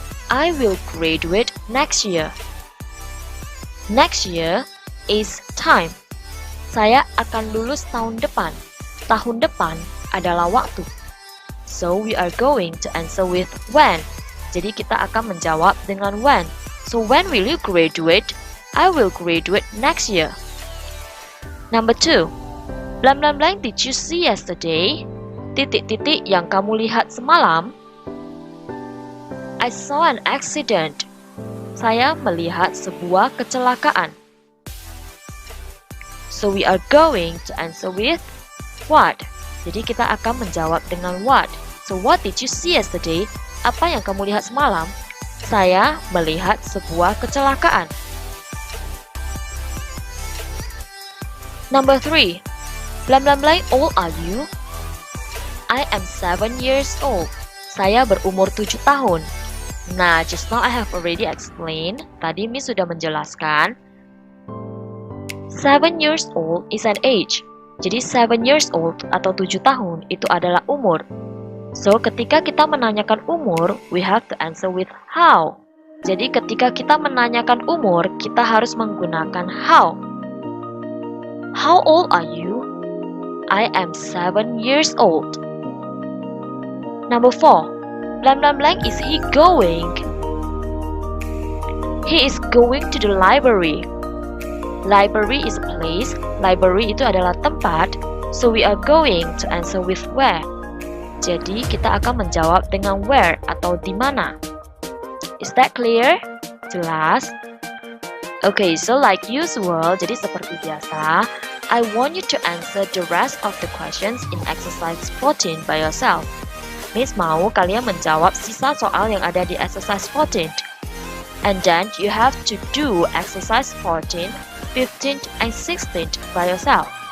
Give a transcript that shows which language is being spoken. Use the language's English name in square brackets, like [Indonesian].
[English] I will graduate next year. Next year is time. [Indonesian] Saya akan lulus tahun depan. Tahun depan adalah waktu. [English] So we are going to answer with when. [Indonesian] Jadi kita akan menjawab dengan when. [English] So when will you graduate? I will graduate next year. Number 2. Blank blank blank, did you see yesterday? [Indonesian] Yang kamu lihat semalam. [English] I saw an accident. [Indonesian] Saya melihat sebuah kecelakaan. [English] So we are going to answer with what. [Indonesian] Jadi kita akan menjawab dengan what. [English] So what did you see yesterday? [Indonesian] Apa yang kamu lihat semalam? Saya melihat sebuah kecelakaan. [English] Number 3. Blank blank blank, old are you? I am 7 years old. [Indonesian] Saya berumur 7 tahun. [English] Nah, just now I have already explained. [Indonesian] Tadi Miss sudah menjelaskan. [English] 7 years old is an age. [Indonesian] Jadi 7 years old atau 7 tahun itu adalah umur. [English] So, [Indonesian] ketika kita menanyakan umur, [English] we have to answer with how. [Indonesian] Jadi ketika kita menanyakan umur, kita harus menggunakan how. [English] How old are you? I am 7 years old. Number 4. blank blank blank is he going? He is going to the library. Library is a place. [Indonesian] Library itu adalah tempat. [English] So we are going to answer with where. [Indonesian] Jadi kita akan menjawab dengan where atau di mana. [English] Is that clear? Jelas? Okay, so like usual, [Indonesian] jadi seperti biasa, [English] I want you to answer the rest of the questions in exercise 14 by yourself. [Indonesian] Miss mau kalian menjawab sisa soal yang ada di exercise 14. [English] And then you have to do exercise 14, 15, and 16 by yourself.